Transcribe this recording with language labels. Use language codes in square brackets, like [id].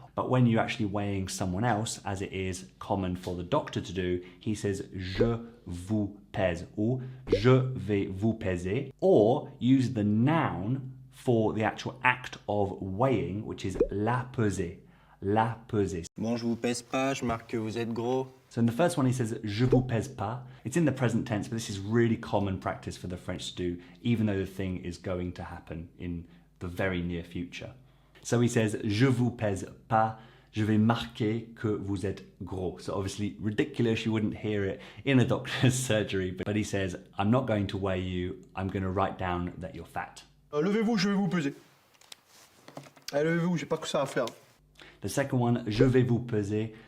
[en] But when you're actually weighing someone else, as it is common for the doctor to do, he says [fr] je vous pèse [en] or [fr] je vais vous peser, [en] or use the noun for the actual act of weighing, which is [fr] la peser. La peser. Bon, je vous pèse pas, je marque que vous êtes gros. [en] So in the first one he says [fr] je vous pèse pas. [en] It's in the present tense, but this is really common practice for the French to do, even though the thing is going to happen in the very near future. So he says [fr] je vous pèse pas, je vais marquer que vous êtes gros. [en] So obviously ridiculous, you wouldn't hear it in a doctor's surgery, but he says I'm not going to weigh you, I'm going to write down that you're fat. [fr] Levez-vous, je vais vous peser. Allez, levez-vous, j'ai pas que ça à faire. [en] The second one, [fr] je vais vous peser.